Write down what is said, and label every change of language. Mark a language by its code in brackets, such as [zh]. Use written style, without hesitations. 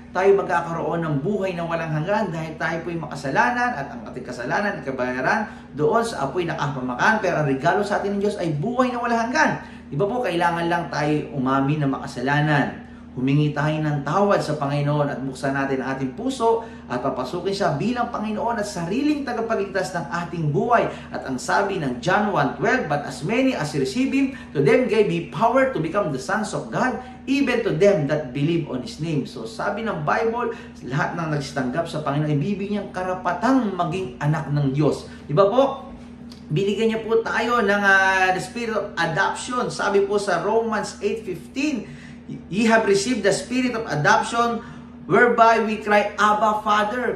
[tl] Tayo magkakaroon ng buhay na walang hanggan dahil tayo po'y makasalanan at ang ating kasalanan at kabayaran doon sa apoy na kapamakan. Pero ang regalo sa atin ng Diyos ay buhay na walang hanggan. Di ba po, kailangan lang tayo umamin na makasalanan. Humingi tayo ng tawad sa Panginoon at buksan natin ang ating puso at papasukin siya bilang Panginoon at sariling tagapagligtas ng ating buhay. At ang sabi ng [en] John 1:12, But as many as receive Him, to them gave He power to become the sons of God, even to them that believe on His name. [tl] So sabi ng Bible, lahat ng nagsitanggap sa Panginoon ay bibigyan karapatang maging anak ng Diyos. Di ba po? Binigyan niya po tayo ng [en] the spirit of adoption. [tl] Sabi po sa [en] Romans 8:15, Ye have received the spirit of adoption whereby we cry, Abba, Father.